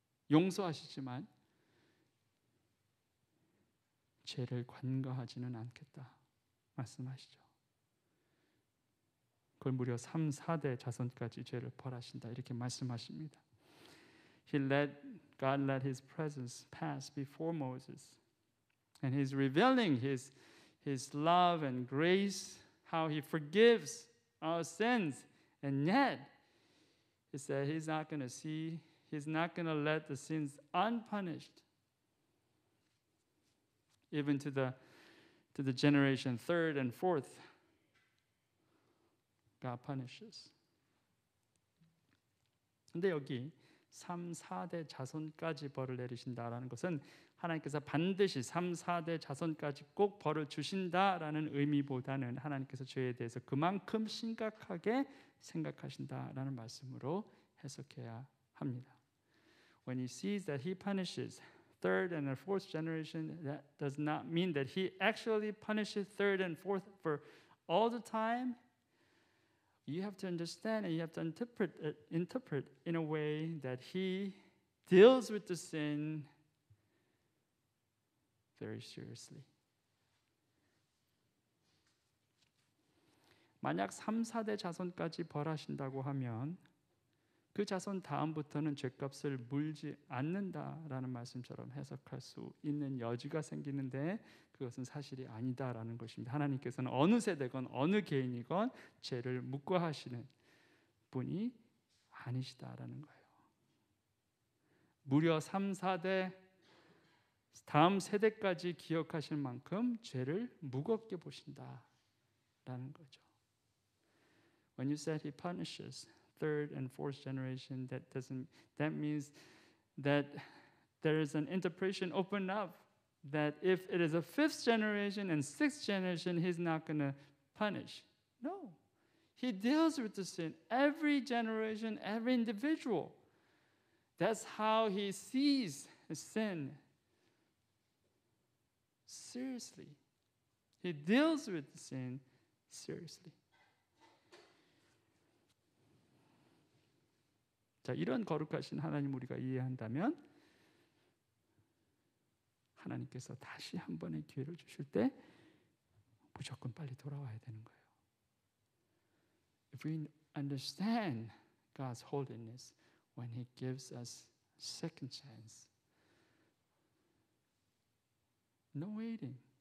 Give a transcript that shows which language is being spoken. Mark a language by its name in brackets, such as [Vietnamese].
[Korean] 용서하시지만 죄를 관가하지는 않겠다 말씀하시죠. 그걸 무려 3, 4대 자손까지 죄를 벌하신다 이렇게 말씀하십니다. [English] God let His presence pass before Moses, and He's revealing His love and grace, how He forgives our sins, and yet He said He's not going to let the sins unpunished, even to the generation third and fourth. God punishes. [Korean] 근데 여기 3, 4대 자손까지 벌을 내리신다라는 것은 하나님께서 반드시 3, 4대 자손까지 꼭 벌을 주신다라는 의미보다는 하나님께서 죄에 대해서 그만큼 심각하게 생각하신다라는 말씀으로 해석해야 합니다. [English] When He sees that He punishes third and fourth generation, that does not mean that He actually punishes third and fourth for all the time. You have to understand and you have to interpret in a way that He deals with the sin very seriously. [Korean] 만약 3, 4대 자손까지 벌하신다고 하면 그 자손 다음부터는 죄값을 물지 않는다라는 말씀처럼 해석할 수 있는 여지가 생기는데 그것은 사실이 아니다라는 것입니다. 하나님께서는 어느 세대건 어느 개인이건 죄를 묵과하시는 분이 아니시다라는 거예요. 무려 3, 4대 다음 세대까지 기억하실 만큼 죄를 무겁게 보신다라는 거죠. [English] When you said He punishes third and fourth generation, that means that there is an interpretation open up that if it is a fifth generation and sixth generation, He's not going to punish. No. He deals with the sin every generation, every individual. That's how He sees sin. Seriously. He deals with the sin seriously. [Korean] 자, 이런 거룩하신 하나님 우리가 이해한다면 하나님께서 다시 한 번의 기회를 주실 때 무조건 빨리 돌아와야 되는 거예요. [English] If we understand God's holiness when He gives us second chance, no waiting.